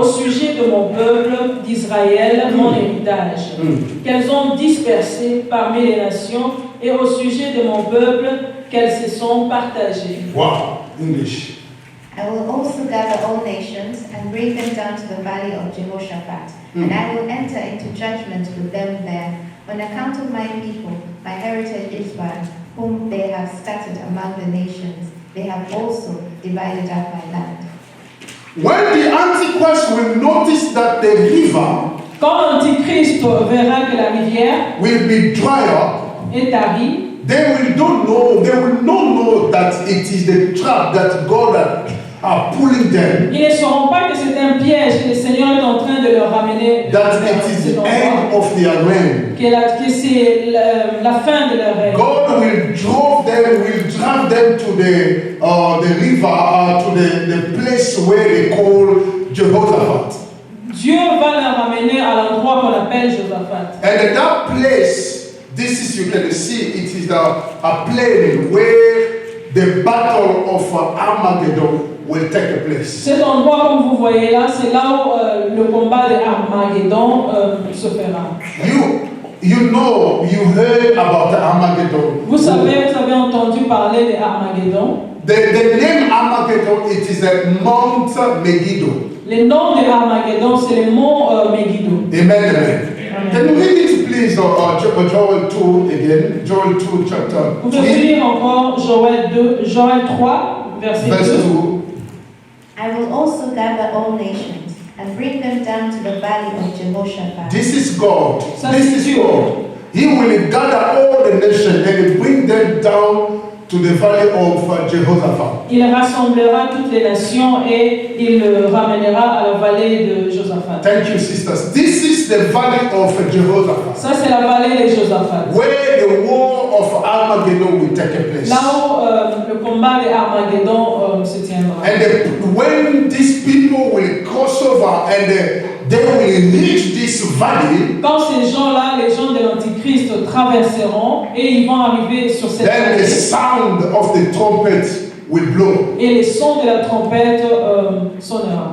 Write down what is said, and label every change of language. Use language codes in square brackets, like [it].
[fr] Au sujet de mon peuple d'Israël, mon héritage, qu'elles ont dispersé parmi les nations, et au sujet de mon peuple, qu'elles se sont partagées. [en] Wow. English. I will also gather all nations and bring them down to the valley of Jehoshaphat, and I will enter into judgment with them there, on account of my people, my heritage Israel, whom they have scattered among the nations. They have also divided up my land. When the Antichrist will notice that the river [fr] Quand l'Antichrist verra que la rivière [en] will be dry up, [fr] est tarie, [en] they will not know that it is the trap that God are pulling them, [fr] ils ne sauront pas que c'est un piège que le Seigneur est en train de leur ramener [en] that [fr] vers [en] it is [fr] cet [en] the [fr] endroit, [en] end of their reign. [fr] que c'est la fin de leur règne. [en] God will drive them to the river, to the place where they call Jehoshaphat. [fr] Dieu va leur ramener à l'endroit qu'on appelle Josaphat. [en] And at that place, you can see, it is a plain where the battle of Armageddon will take place. [fr] Cet endroit, comme vous voyez là, c'est là où le combat de Armageddon se fera. [en] You heard about Armageddon. [fr] Vous avez entendu parler de Armageddon. [en] The name Armageddon, it is a Mount Megiddo. [fr] Le nom de Armageddon, c'est le mont Megiddo. [en] Amen, amen. Can you read it please, Joel 2 again? Joel 2 chapter [fr] Vous pouvez [en] 3, [fr] lire encore Joël 3, verset [en] verse 2. [fr] 2. [en] I will also gather all nations and bring them down to the valley of Jehoshaphat. This is God. [fr] Ça, [en] This [fr] c'est [en] is [fr] Dieu. [en] God. He will gather all the nations and bring them down to the valley of Jehoshaphat. [fr] Il rassemblera toutes les nations et il le ramènera à la vallée de Josaphat. [en] Thank you, sisters. This is the valley of Jehoshaphat, [fr] Ça, c'est la vallée de Josaphat. [en] where the war of Armageddon will take place. [fr] Là où le combat de Armageddon se tiendra. [en] And when these people will cross over and they will reach this valley, [fr] Quand ces gens-là, les gens de l'Antichrist, traverseront et ils vont arriver sur cette [en] then the [fr] vallée, [en] sound of the trumpet will blow. [fr] et les sons de la trompette sonnera.